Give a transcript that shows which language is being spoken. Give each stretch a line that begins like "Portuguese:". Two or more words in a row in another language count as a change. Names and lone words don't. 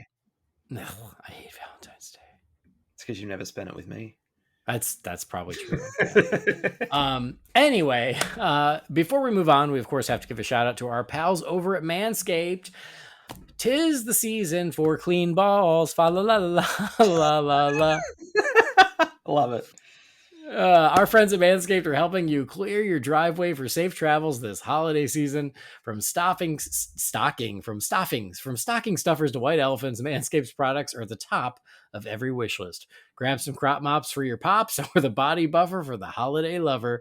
English: No, I hate Valentine's Day. It's because you never spent it with me. That's probably true. Anyway, before we move on, we of course have to give a shout out to our pals over at Manscaped. 'Tis the season for clean balls. Fa la la la la la la. Love it. Our friends at Manscaped are helping you clear your driveway for safe travels this holiday season. From stocking stuffers to white elephants, Manscaped's products are at the top of every wish list. Grab some crop mops for your pops or the body buffer for the holiday lover.